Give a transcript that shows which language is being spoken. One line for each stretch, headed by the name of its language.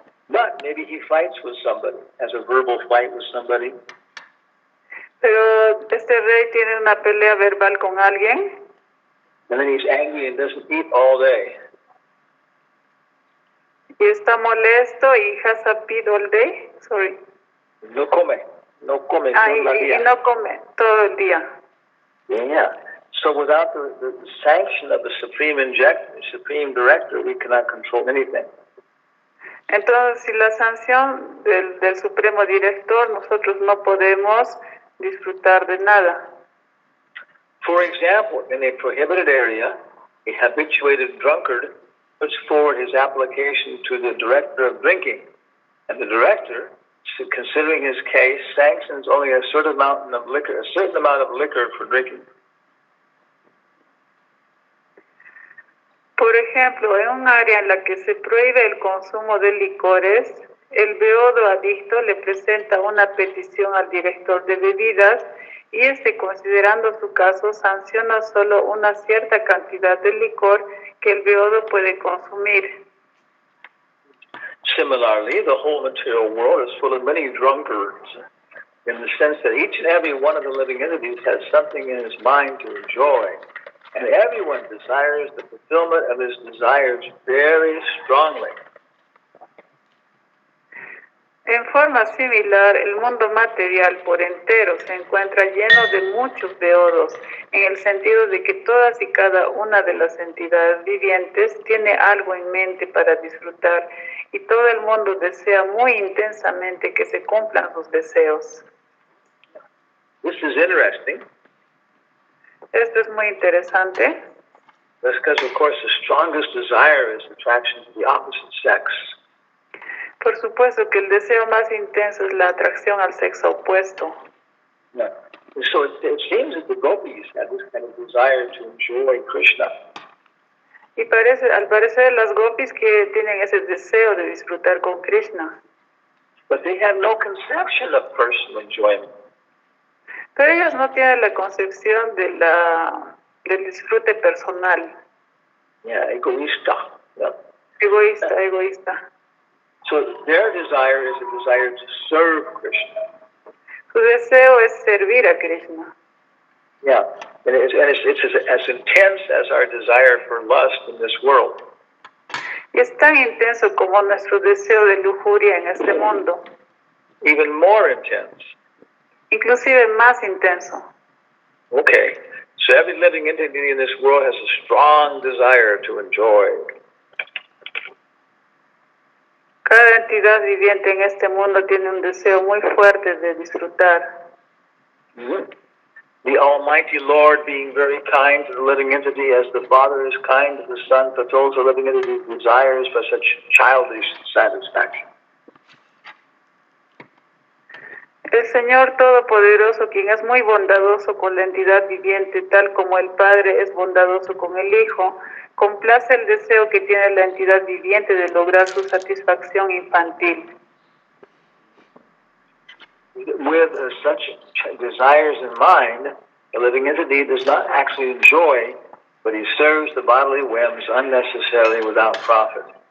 English: But maybe he fights with somebody, has a verbal fight with somebody.
Spanish: Pero este rey tiene una pelea verbal con alguien.
English: And then he's angry and doesn't eat all day.
Spanish: Y está molesto y
English: has a feed all day. Sorry.
Spanish: No come todo el día. Y no come todo el día.
English: Yeah. So without the sanction of the supreme director, we cannot control anything.
Spanish: Entonces, sin la sanción del supremo director, nosotros no podemos disfrutar de nada.
English: For example, in a prohibited area, A habituated drunkard puts forward his application to the director of drinking, and the director, considering his case, sanctions only a certain amount of liquor for drinking.
Spanish: Por ejemplo, en un área en la que se prohíbe el consumo de licores, el beodo adicto le presenta una petición al director de bebidas y este, considerando su caso, sanciona solo una cierta cantidad de licor que el beodo puede consumir.
English: Similarly, the whole material world is full of many drunkards, in the sense that each and every one of the living entities has something in his mind to enjoy, and everyone desires the fulfillment of his desires very strongly.
Spanish: En forma similar, el mundo material por entero se encuentra lleno de muchos beodos, en el sentido de que todas y cada una de las entidades vivientes tiene algo en mente para disfrutar, y todo el mundo desea muy intensamente que se cumplan sus deseos.
English: This is interesting.
Spanish: Esto es muy interesante.
English: That's because, of course, the strongest desire is attraction to the opposite sex.
Spanish: Por supuesto que el deseo más intenso es la atracción al sexo opuesto.
English: Yeah. So it seems that the gopis have this kind of desire to enjoy Krishna.
Spanish: Y al parecer las gopis que tienen ese deseo de disfrutar con Krishna.
English: But they have no conception of personal enjoyment.
Spanish: Pero ellos no tienen la concepción de del disfrute personal.
English: Yeah, egoísta. Yeah.
Spanish: Egoísta.
English: So their desire is a desire to serve Krishna.
Spanish: Su deseo es servir a Krishna.
English: Yeah, and it's as intense as our desire for lust in this world.
Spanish: Y es tan intenso como nuestro deseo de lujuria en este mundo.
English: Even more intense.
Spanish: Inclusive más intenso.
English: Okay, so every living entity in this world has a strong desire to enjoy.
Spanish: Cada entidad viviente en este mundo tiene un deseo muy fuerte de disfrutar. Mm-hmm.
English: The Almighty Lord, being very kind to the living entity as the Father is kind to the Son, fulfills the living entity's desires for such childish satisfaction.
Spanish: El Señor Todopoderoso, quien es muy bondadoso con la entidad viviente, tal como el Padre es bondadoso con el Hijo, complace el deseo que tiene la entidad viviente de lograr su satisfacción infantil.
English: With such desires in mind, the living entity does not actually enjoy, but he serves the bodily whims unnecessarily without profit.